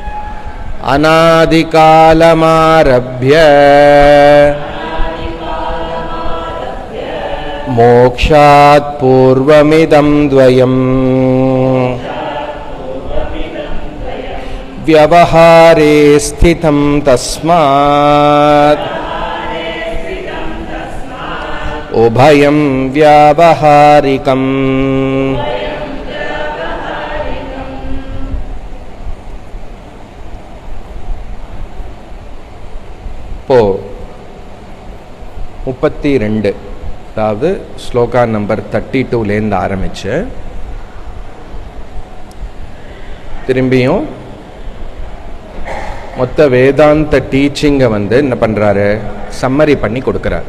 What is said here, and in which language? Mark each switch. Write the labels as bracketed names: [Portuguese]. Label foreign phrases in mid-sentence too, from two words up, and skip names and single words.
[Sanskrit] अनादिकालमारभ्य मोक्षात् पूर्वमिदं द्वयम् व्यवहारे स्थितं तस्मात् उभयं व्यावहारिकम्. [Tamil] இப்போ 32 அதாவது ஸ்லோகா நம்பர் 32லேருந்து ஆரம்பிச்சு திரும்பியும் மொத்த வேதாந்த டீச்சிங்கை என்ன பண்ணுறாரு, சம்மரி பண்ணி கொடுக்குறார்.